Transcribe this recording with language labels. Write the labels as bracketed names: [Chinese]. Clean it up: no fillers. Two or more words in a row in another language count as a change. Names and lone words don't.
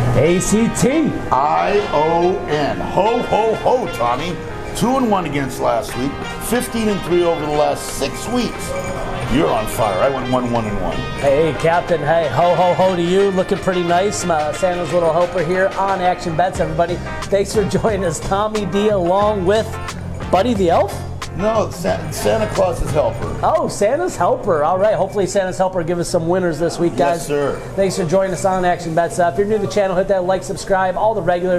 [English] A-C-T-I-O-N. Ho, ho, ho, Tommy. 2-1 against last week. 15-3 over the last 6 weeks. You're on fire. I went 1-1-1. Hey, Captain. Hey, ho, ho, ho to you. Looking pretty nice. Santa's little helper here on Action Bets, everybody. Thanks for joining us. Tommy D along with Buddy the Elf? No, Santa Claus's helper. Oh, Santa's helper. All right. Hopefully Santa's helper will give us some winners this week, guys. Yes, sir. Thanks for joining us on Action Bets. If you're new to the channel, hit that like, subscribe, all the regulars.